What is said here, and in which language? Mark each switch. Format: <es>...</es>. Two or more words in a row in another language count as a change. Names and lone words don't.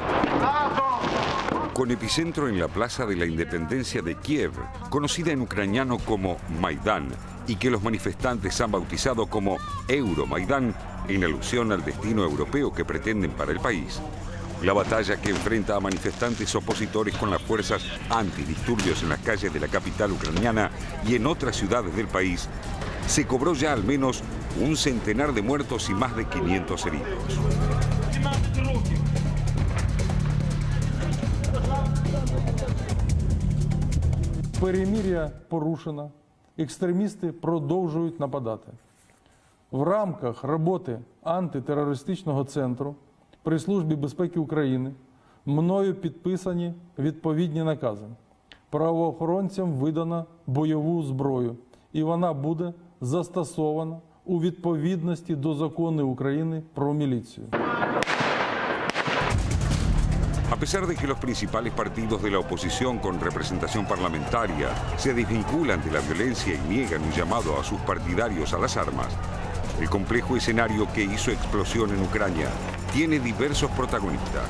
<es>Con epicentro en la Plaza de la Independencia de Kiev, conocida en ucraniano como Maidán, y que los manifestantes han bautizado como Euromaidán, en alusión al destino europeo que pretenden para el país. La batalla que enfrenta a manifestantes opositores con las fuerzas antidisturbios en las calles de la capital ucraniana y en otras ciudades del país se cobró ya al menos un centenar de muertos y más de 500 heridos.</es> <uk>Перемир'я порушено. Екстремісти продовжують нападати. В рамках роботи антитерористичного центру при Службі безпеки України мною підписані відповідні накази. Правоохоронцям видано бойову зброю, і вона буде застосована у відповідності до закону України про міліцію.</uk> <es>A pesar de que los principales partidos de la oposición con representación parlamentaria se desvinculan de la violencia y niegan un llamado a sus partidarios a las armas, el complejo escenario que hizo explosión en Ucrania tiene diversos protagonistas.</es>